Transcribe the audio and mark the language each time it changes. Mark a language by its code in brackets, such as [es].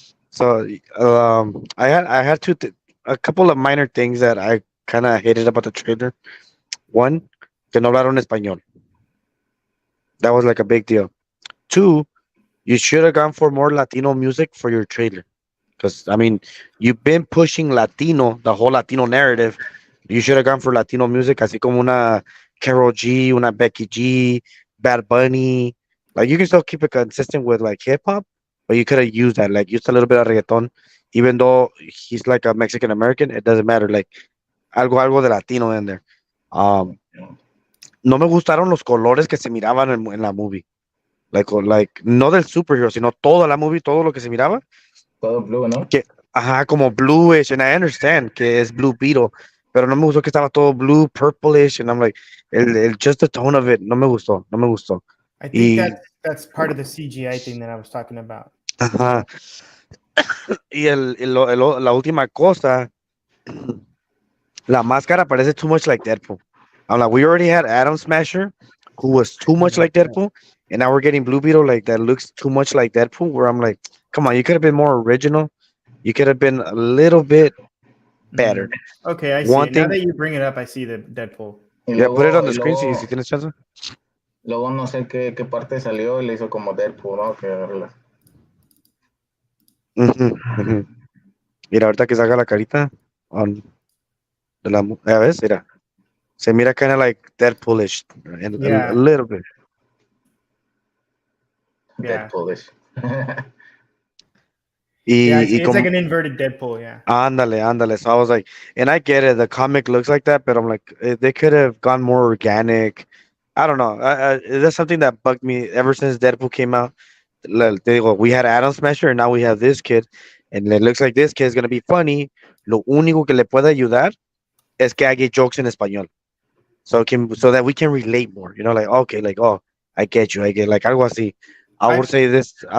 [en] So, I had a couple of minor things that I kind of hated about the trailer. [es] One, que no hablaron español. [en] That was like a big deal. Two, you should have gone for more Latino music for your trailer. Because, I mean, you've been pushing Latino, the whole Latino narrative. You should have gone for Latino music, [es] así como una [en] Karol G, una Becky G, Bad Bunny. Like, you can still keep it consistent with, like, hip-hop, but you could have used that. Like, used a little bit of reggaeton. Even though he's, like, a Mexican-American, it doesn't matter. Like, [es] algo de [en] Latino in there. [es] No me gustaron los colores que se miraban en la movie. Like, no del superhero, sino toda la movie, todo lo que se miraba. Todo blue, ¿no? Ajá, como [en] bluish, and I understand [es] que es Blue Beetle, pero no me gustó que estaba todo [en] blue, purplish, and I'm like, just the tone of it, [es] no me gustó. [en] I think that's part of the CGI thing that I was talking about. [es] Ajá. Y la última cosa, la máscara parece [en] too much like Deadpool. I'm like, we already had Atom Smasher, who was too much like Deadpool, and now we're getting Blue Beetle like that looks too much like Deadpool, where I'm like, come on, you could have been more original. You could have been a little bit better. Okay, I see. Now that you bring it up, I see the Deadpool. Yeah, put it on the screen [es] si tienes chance. Luego no sé qué parte salió y le hizo como Deadpool, ¿no? Mira, ahorita que salga la carita de la, a ver, mira. Se mira [en] kind of like Deadpoolish a little bit. Yeah. Deadpoolish. It's like an inverted Deadpool, yeah. [es] Ándale. [en] So I was like, and I get it, the comic looks like that, but I'm like, they could have gone more organic. I don't know. That's something that bugged me ever since Deadpool came out. We had Atom Smasher, and now we have this kid, and it looks like this kid is going to be funny. [es] Lo único que le puede ayudar es que haga jokes en español. [en] So that we can relate more. You know, like, okay, like, oh, I get you. Like, [es] algo así. [en] I would say this.